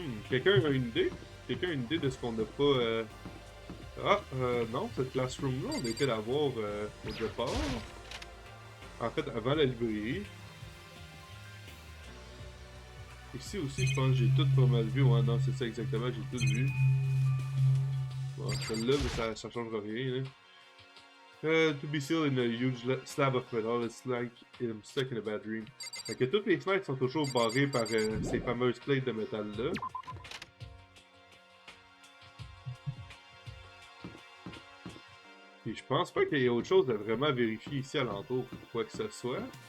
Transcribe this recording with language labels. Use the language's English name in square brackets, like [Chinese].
[French] Quelqu'un a une idée? Quelqu'un a une idée de ce qu'on n'a pas... non, cette classroom-là, on a été la voir au départ. En fait, avant la librairie. Ici aussi, je pense que j'ai tout pas mal vu. Ouais, non, c'est ça exactement, j'ai tout vu. Bon, celle-là, mais ça changera rien. Là. [English] To be sealed in a huge slab of metal, it's like I'm stuck in a bad dream. [French] Fait que toutes les fenêtres sont toujours barrées par ces fameuses plates de métal-là. Et je pense pas qu'il y ait autre chose de vraiment vérifier ici alentour, quoi que ce soit.